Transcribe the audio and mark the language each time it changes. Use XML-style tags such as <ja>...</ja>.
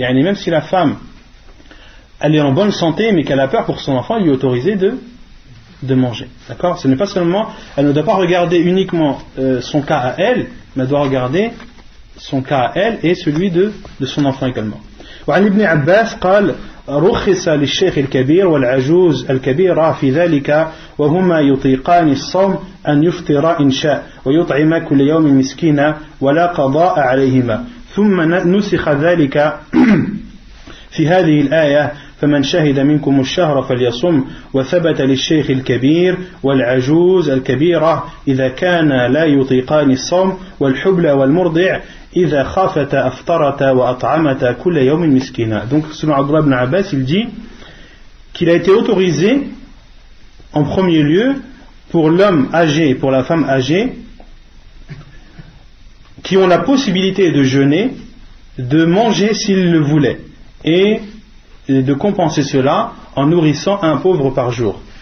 <fr>Et même si la femme elle est en bonne santé mais qu'elle a peur pour son enfant, il lui est autorisé de manger. D'accord ? Ce n'est pas seulement, elle ne doit pas regarder uniquement son cas à elle, mais elle doit regarder son cas à elle et celui de son enfant également.</fr> <ar>وعن ابن عباس قال رخص للشيخ الكبير والعجوز الكبيرة في ذلك وهما يطيقان الصوم أن يفطر إن شاء ويطعم كل يوم مسكينا ولا قضاء عليهما ثم نسخ ذلك في هذه الآية فمن شهد منكم الشهر فليصم وثبت للشيخ الكبير والعجوز الكبيرة إذا كان لا يطيقان الصوم والحبلى والمرضع إذا خافتا أفطرتا وأطعمتا كل يوم مسكينا.</ar> <fr>Donc selon Abdullah ibn Abbas, il dit qu'il a été autorisé en premier lieu pour l'homme âgé et pour la femme âgée qui ont la possibilité de jeûner, de manger s'ils le voulaient et de compenser cela en nourrissant un pauvre par jour.</fr>